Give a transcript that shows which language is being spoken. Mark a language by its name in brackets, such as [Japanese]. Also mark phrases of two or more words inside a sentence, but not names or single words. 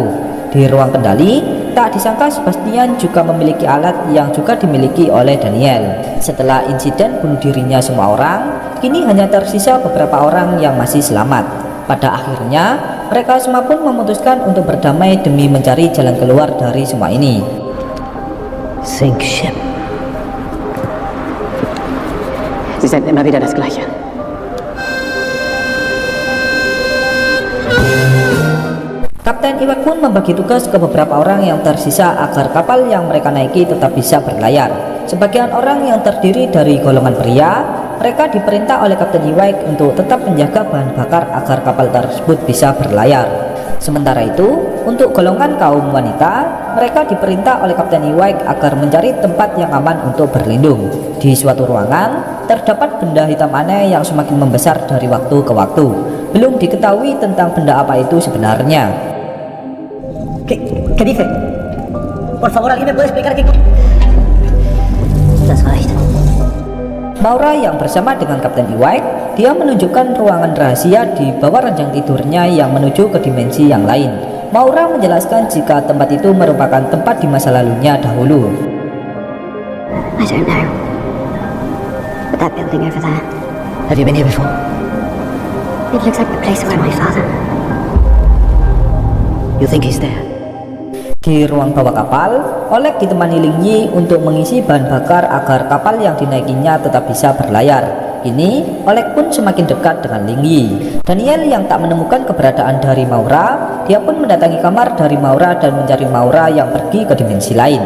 [Indonesian] Di ruang kendali, tak disangka Sebastian juga memiliki alat yang juga dimiliki oleh Daniel. Setelah insiden bunuh dirinya semua orang, kini hanya tersisa beberapa orang yang masih selamat. Pada akhirnya, mereka semua pun memutuskan untuk berdamai demi mencari jalan keluar dari semua ini. [English] Sink ship. [German] Sie senden immer wieder das Gleiche. [Indonesian] Kapten Iwek pun membagi tugas ke beberapa orang yang tersisa agar kapal yang mereka naiki tetap bisa berlayar. Sebagian orang yang terdiri dari golongan pria, mereka diperintah oleh Kapten Iwek untuk tetap menjaga bahan bakar agar kapal tersebut bisa berlayar. Sementara itu, untuk golongan kaum wanita, mereka diperintah oleh Kapten Iwek agar mencari tempat yang aman untuk berlindung. Di suatu ruangan, terdapat benda hitam aneh yang semakin membesar dari waktu ke waktu. Belum diketahui tentang benda apa itu sebenarnya. [Spanish] ¿Qué dice? Por favor, ¿alguien me puede explicar qué...? [German] Das reicht. [Indonesian] Maura yang bersama dengan Kapten Iwek, dia menunjukkan ruangan rahasia di bawah ranjang tidurnya yang menuju ke dimensi yang lain. Maura menjelaskan jika tempat itu merupakan tempat di masa lalunya dahulu. [English] I don't know. But that building over there, Have you been here before? it looks like the place where my father... You think he's there? [Indonesian] Di ruang bawah kapal, Oleg ditemani Ling Yi untuk mengisi bahan bakar agar kapal yang dinaikinya tetap bisa berlayar. Kini, Oleg pun semakin dekat dengan Ling Yi. Daniel yang tak menemukan keberadaan dari Maura, dia pun mendatangi kamar dari Maura dan mencari Maura yang pergi ke dimensi lain.